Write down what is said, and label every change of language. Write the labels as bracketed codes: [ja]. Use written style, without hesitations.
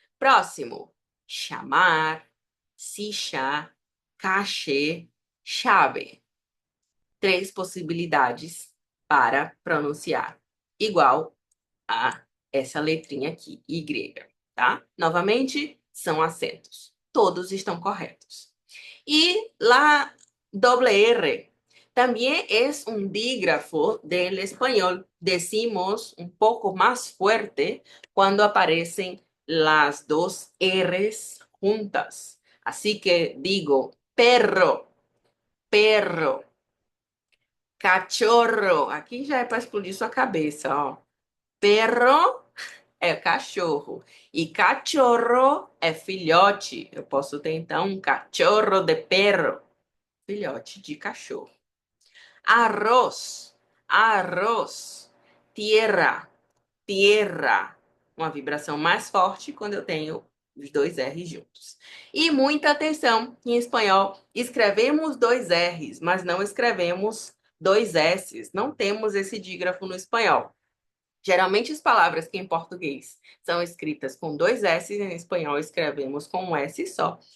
[pt] Próximo, chamar, silla, cachê, chave. 3 possibilidades para pronunciar igual a essa letrinha aqui, Y, tá? Novamente, são acentos. Todos estão corretos. [es] Y la doble R también es un dígrafo del español. Decimos un poco más fuerte cuando aparecen las dos R's juntas. Así que digo perro, perro, cachorro. [pt] Aqui já é para explodir sua cabeça, ó. Perro é cachorro e cachorro é filhote. Eu posso ter então um cachorro de perro, filhote de cachorro. [es] Arroz, arroz, tierra, tierra. [pt] Uma vibração mais forte quando eu tenho os dois R's juntos. E muita atenção, em espanhol, escrevemos dois R's, mas não escrevemos dois S's. Não temos esse dígrafo no espanhol. Geralmente, as palavras que em português são escritas com dois S, em espanhol escrevemos com um S só.